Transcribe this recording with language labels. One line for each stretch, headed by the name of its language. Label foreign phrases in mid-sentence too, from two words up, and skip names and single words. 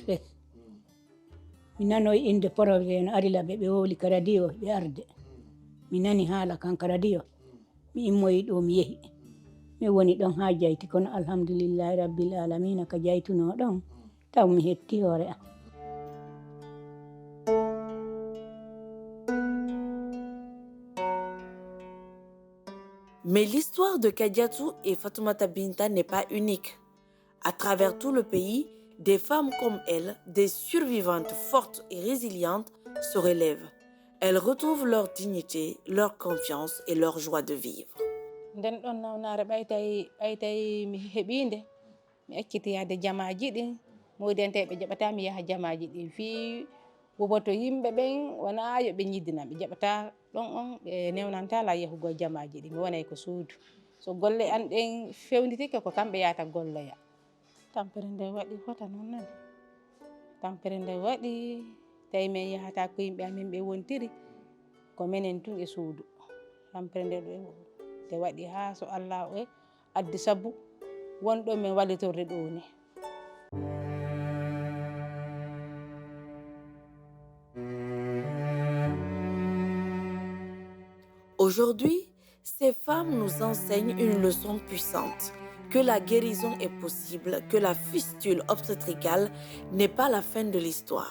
Fula: mi nanoyi inde projet no ari laɓe ɓe wowli ka radio ɓe arde mi nani haala kan ka radio mi immoyi ɗo mi yehi mi woni ɗon ha jayti kono
Arabic: الحمد لله رب العالمين
Fula: ka jaytuno ɗon taw mi hetti hoore am.
French: Mais l'histoire de Kadiatou et Fatoumata Binta n'est pas unique. À travers tout le pays, des femmes comme elles, des survivantes fortes et résilientes, se relèvent. Elles retrouvent leur dignité, leur confiance et leur joie de vivre.
Fula: nden ɗon nawnare ɓaytay mi heɓinde mi acciti yahde jamaji ɗin moydenteɓe jaɓata mi yaha jamaji ɗin fii woboto yimɓe ɓen wona yoɓe ñiddina ɓe jaɓata ɗon on ɓe newnantala yahugo jamaji ɗi mi wonay ko suudu so golle an ɗen fewnitike ko kamɓe yahata golloya tampere nde waɗi hota noon nani tampere nde waɗi tawi min yahata ko yimɓe amin ɓe wontiri ko minen tun e suudu tampere nde ɗo nde waɗi ha so Allah o addi sabu wonɗo min wallitorde ɗo ni.
French: Aujourd'hui, ces femmes nous enseignent une leçon puissante, que la guérison est possible, que la fistule obstétricale n'est pas la fin de l'histoire.